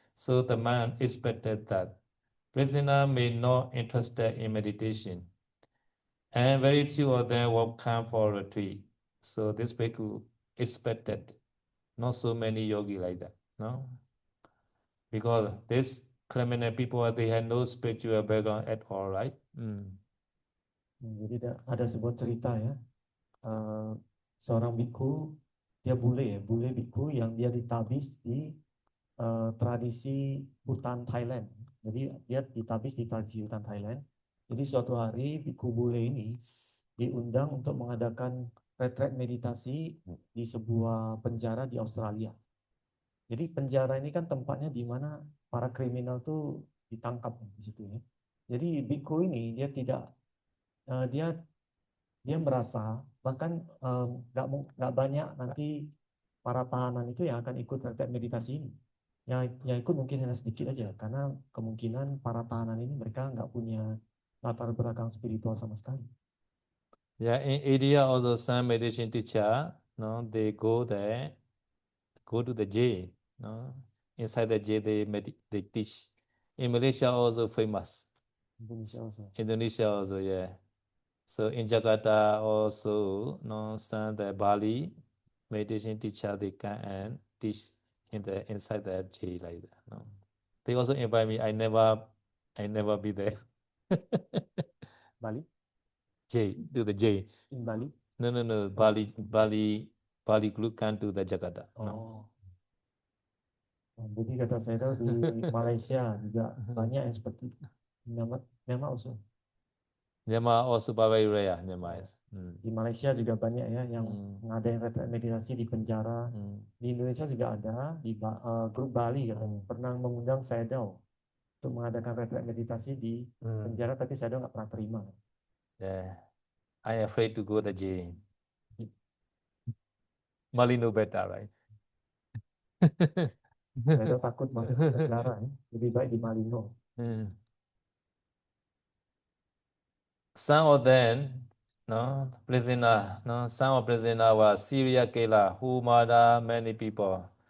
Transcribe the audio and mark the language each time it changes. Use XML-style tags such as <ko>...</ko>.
<en>So the man expected that prisoner may not interested in meditation, and very few of them will come for retreat. So this bhikkhu expected not so many yogi like that, no? Because this criminal people, they had no spiritual background at all, right?</en> <id>Jadi ada sebuah cerita ya, seorang biku, dia bule biku yang dia ditabis di tradisi hutan Thailand. Jadi dia ditabis di tradisi hutan Thailand. Jadi suatu hari biku bule ini diundang untuk mengadakan retret meditasi di sebuah penjara di Australia. Jadi penjara ini kan tempatnya di mana para kriminal tuh ditangkap di situ ya. Jadi biku ini dia tidak dia merasa bahkan nggak banyak nanti para tahanan itu yang akan ikut retret meditasi ini. Yang ikut mungkin hanya sedikit aja karena kemungkinan para tahanan ini mereka nggak punya latar belakang spiritual sama sekali.</id> <en>Yeah, in India also some meditation teacher, no, they go there, go to the jail, no, inside the jail they teach. In Malaysia also famous. Indonesia also. Indonesia also, yeah. So in Jakarta also, no, some the Bali meditation teacher they come and teach in the inside the jail like that. No, they also invite me. I never be there. Bali? Jail to the jail. In Bali? No. Bali group come to the Jakarta. No.</en> <id>Oh. Jadi kata saya tahu di Malaysia juga banyak yang seperti itu.</id> <en>Myanmar also. Myanmar also very rare. Myanmar is.</en> <id>Di Malaysia juga banyak ya yang ngadain retret meditasi di penjara. Di Indonesia juga ada di grup Bali katanya pernah mengundang Sayadaw untuk mengadakan retret meditasi di penjara, tapi Sayadaw nggak pernah terima.</id> <en>Yeah, I afraid to go the jail. Malino better, right?</en> <id>Sayadaw takut masuk penjara, ya. Lebih baik di Malino.</id> <en>Some of them, no, prisoner, no, some of prisoner were serial killer who murder many people.</en>